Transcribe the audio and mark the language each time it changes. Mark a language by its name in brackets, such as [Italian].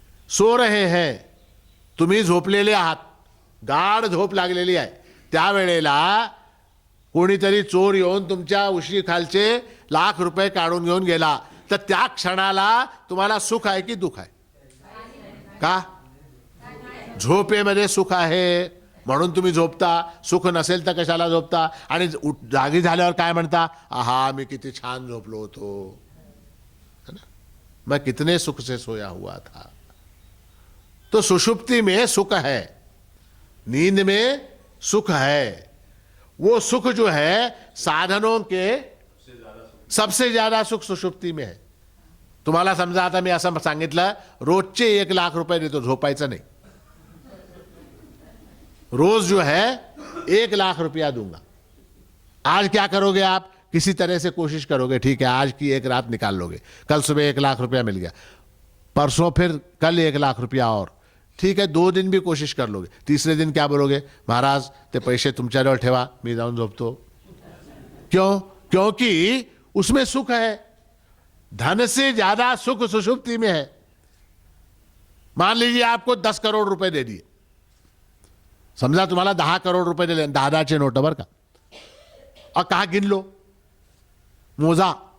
[Hindi] सो रहे हैं, [Marathi] तुम्ही झोपलेले आहात, गाढ झोप लागलेली आहे, त्यावेळेला कोणीतरी चोर येऊन तुमच्या उशीखालचे लाख रुपये काढून घेऊन गेला, तर त्या क्षणाला तुम्हाला सुख आहे की दुख आहे? का? झोपेमध्ये सुख आहे म्हणून तुम्ही झोपता, सुख नसेल तर कशाला झोपता? आणि जागी झाल्यावर काय म्हणता? आहा, मी किती छान झोपलो होतो, [Hindi] है ना, मैं कितने सुख से सोया हुआ था। तो सुषुप्ति में सुख है, नींद में सुख है। वो सुख जो है साधनों के सबसे ज्यादा सुख सुषुप्ति में है। [Marathi] तुम्हाला समजा आता मी असं सांगितलं, रोजचे 1 लाख रुपये देतो, झोपायचं नाही, [Hindi] रोज जो है 1 लाख रुपया दूंगा, आज क्या करोगे आप? किसी तरह से कोशिश करोगे, ठीक है आज की एक रात निकाल लोगे, कल सुबह 1 लाख रुपया मिल गया, परसों फिर कल 1 लाख रुपया और, ठीक है 2 दिन भी कोशिश कर लोगे, तीसरे दिन क्या बोलोगे? [Marathi] महाराज ते पैसे तुमच्याजवळ ठेवा, मी जाऊन झोपतो. [Hindi] क्यों? क्योंकि उसमें सुख है. धन से ज्यादा सुख सुषुप्ति में है. मान लीजिए आपको 10 करोड़ रुपए दे दिए, [Marathi] समजा तुम्हाला 10 करोड़ रुपए दिले, 10-10चे नोट बर का, [Hindi] और कहा गिन लो, [Marathi] मोजा.